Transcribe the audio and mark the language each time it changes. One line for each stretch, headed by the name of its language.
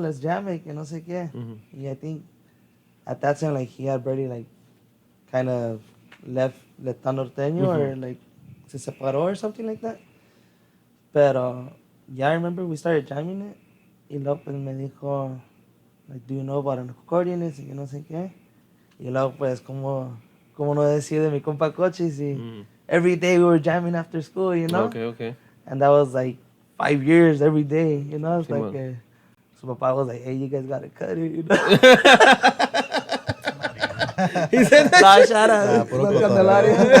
English: Let's jam it.
Spanish: Que no sé qué. Mhm.
English: Yeah, I think at that time, like, he had already, like, kind of left Letan Norteño or, like,
Spanish: se separó
English: or something like that. But yeah, I remember we started jamming it.
Spanish: Y luego, pues, me dijo,
English: like, do you know about an accordionist?
Spanish: Y que no sé qué. Y luego, pues, como no decir de mi compa Cochis. Y Mm.
English: every day we were jamming after school, you know? Okay. And that was like 5 years every day, you know? It's
Spanish: Simón.
English: like, so Papa was like, hey, you guys gotta cut it, you know? He said that. Nah, shout out.
Spanish: Ah, puro Los cotorreo. Candelaria.